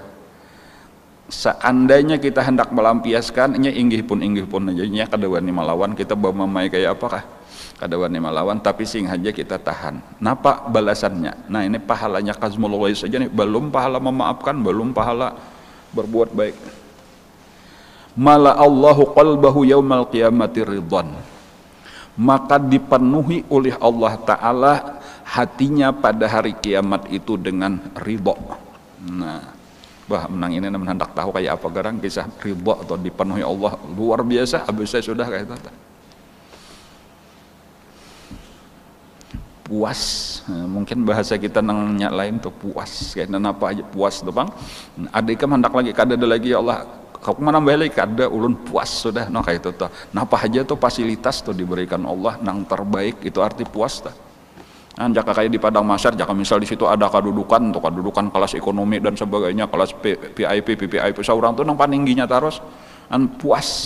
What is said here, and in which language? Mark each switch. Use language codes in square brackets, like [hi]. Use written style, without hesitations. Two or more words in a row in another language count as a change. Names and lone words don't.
[bjn] Seandainya kita hendak melampiaskan, inggih pun aja kadawani malawan, kita bawa mamai kayak apakah kadawani malawan, tapi sing aja kita tahan. Napa balasannya? Nah ini pahalanya [ar] kazmul ghaiz [bjn] saja nih, belum pahala memaafkan, belum pahala berbuat baik. [ar] Mala Allahu qalbahu yaumal qiyamati ridwan, [bjn] maka dipenuhi oleh Allah Ta'ala hatinya pada hari kiamat itu dengan ridho. Nah menang ini hendak tahu kayak apa garang kisah ridho atau dipenuhi Allah luar biasa. Habis saya sudah kayak itu puas, mungkin bahasa kita nanya lain tuh puas, kayak apa aja puas tuh bang. Ada ikam hendak lagi kada ada lagi, ya Allah kau mana balik kada ulun puas sudah, kayak itu tuh. Napa aja tuh fasilitas tuh diberikan Allah nang terbaik, itu arti puas tuh. Jaka kayak di padang mahsyar, jaka misal di situ ada kedudukan, untuk kedudukan kelas ekonomi dan sebagainya, kelas VIP, seorang tuh nang paningginya terus, puas.